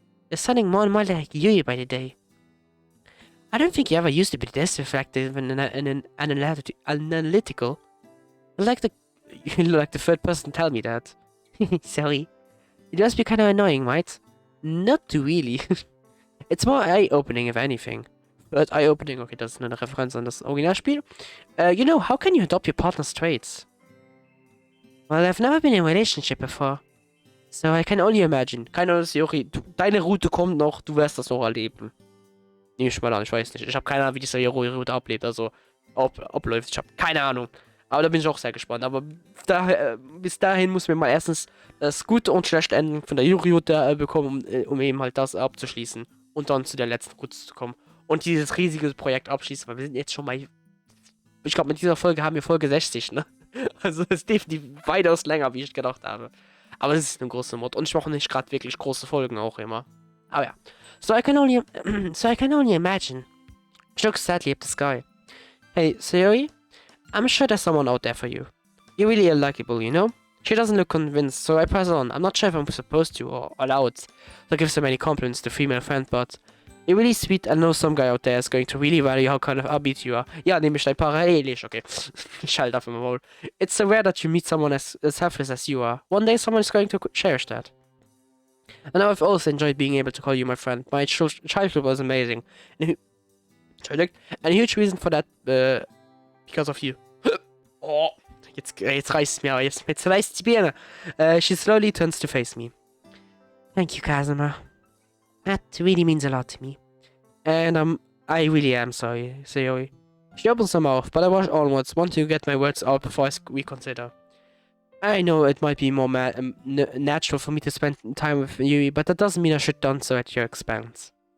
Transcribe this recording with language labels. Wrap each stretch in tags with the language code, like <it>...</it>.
<en>You're sounding more and more like Yui by the day. I don't think you ever used to be this reflective and analytical. You look like the third person to tell me that. Sorry. It must be kind of annoying, right? Not too really. It's more eye-opening if anything. But eye-opening, okay,</en> <de>das ist eine Referenz an das Originalspiel.</de> <en>You know, how can you adopt your partner's traits? Well, I've never been in a relationship before. So I can only imagine.</en> <de>Keine Ahnung, Sayori, deine Route kommt noch, du wirst das noch erleben. Nehme ich mal an, ich weiß nicht. Ich habe keine Ahnung, wie die Sayori-Route ablebt, also abläuft. Ich habe keine Ahnung. Aber da bin ich auch sehr gespannt. Aber bis dahin muss man mal erstens das gute und schlechte Ende von der Yuri-Route bekommen, um eben halt das abzuschließen. Und dann zu der letzten Route zu kommen. Und dieses riesige Projekt abschließen, weil wir sind jetzt schon mal. Ich glaube, mit dieser Folge haben wir Folge 60, ne? Also es ist definitiv weitaus länger, wie ich gedacht habe. Aber es ist eine große Mod. Und ich mache nicht gerade wirklich große Folgen auch immer. Aber ja.</de> <en>So I can only imagine. She looks sadly up the sky. Hey, Sayori? I'm sure there's someone out there for you. You're really unlikable, you know? She doesn't look convinced, so I pass on. I'm not sure if I'm supposed to or allowed to give so many compliments to female friend, but you're really sweet. I know some guy out there is going to really value how kind of upbeat you are.</en> <de>Ja, nehme ich dein parallelisch, okay. Ich schalte auf immer wohl.</de> <en>It's so rare that you meet someone as selfless as you are. One day someone is going to cherish that. And I've also enjoyed being able to call you my friend. My childhood was amazing. And a huge reason for that, because of you.</en> <de>Oh, jetzt reißt es mir, aber jetzt reißt die Birne.</de> <en>She slowly turns to face me. Thank you, Kazuma. That really means a lot to me. And I really am sorry, Sayori. She opens her mouth, but I rush onwards, want to get my words out before I reconsider. I know it might be more natural for me to spend time with Yui, but that doesn't mean I should done so at your expense.</en>